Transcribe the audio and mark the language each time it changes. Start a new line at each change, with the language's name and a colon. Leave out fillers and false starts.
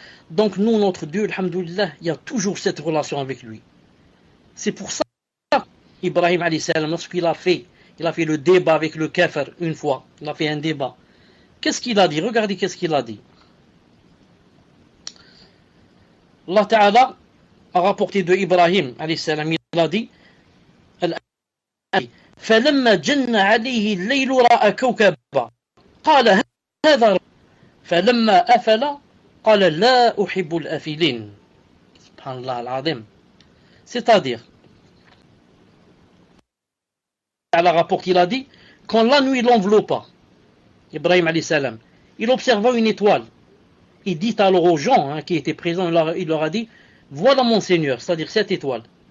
French: Donc nous, notre Dieu, alhamdoulilah, il y a toujours cette relation avec lui. C'est pour ça qu'Ibrahim alayhi salam, lorsqu'il a fait le débat avec le kafir une fois, il a fait un débat. Qu'est-ce qu'il a dit? Regardez qu'est-ce qu'il a dit. Allah Ta'ala a rapporté de Ibrahim alayhi salam, il a dit
Arabic: فلما جن عليه الليل رأى كوكبا قال هذا فلما أفل قال لا أحب الأفلين سبحان الله العظيم.
French: C'est-à-dire, Allah rapporte, il a dit, quand la nuit l'enveloppa, Ibrahim alayhi salam, il observa une étoile. Il dit alors aux gens qui étaient présents, il leur a dit, voilà mon Seigneur, c'est-à-dire cette étoile.